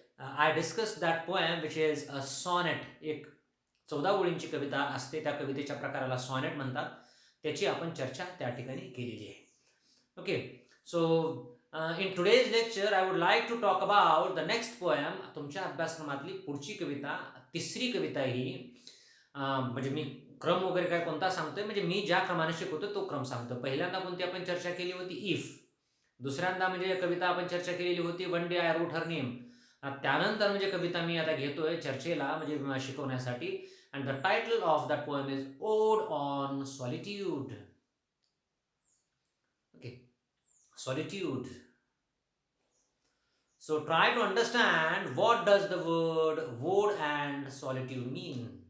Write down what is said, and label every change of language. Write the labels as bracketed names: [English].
[English] I discussed that poem which is a sonnet. [Marathi] एक 14 ओळींची कविता असते, त्या कवितेच्या प्रकाराला सॉनेट म्हणतात. त्याची आपण चर्चा त्या ठिकाणी केलेली आहे. [English] Okay, so in today's lecture I would like to talk about the next poem. [Marathi] तुमच्या अभ्यासक्रमातली पुढची कविता, तिसरी कविता ही म्हणजे मी क्रम वगैरे काय कोणता सांगतोय, म्हणजे मी ज्या क्रमाने शिकवतो तो क्रम सांगतो. पहिल्यांदा कोणती आपण चर्चा केली होती? इफ. दुसऱ्यांदा म्हणजे कविता आपण चर्चा केलेली होती one day I rot हर name. त्यानंतर म्हणजे कविता मी आता घेतोय चर्चेला म्हणजे शिकवण्यासाठी. [English] And the title of that poem is ode on solitude. Okay, solitude. So try to understand what does the word woad and solitude mean.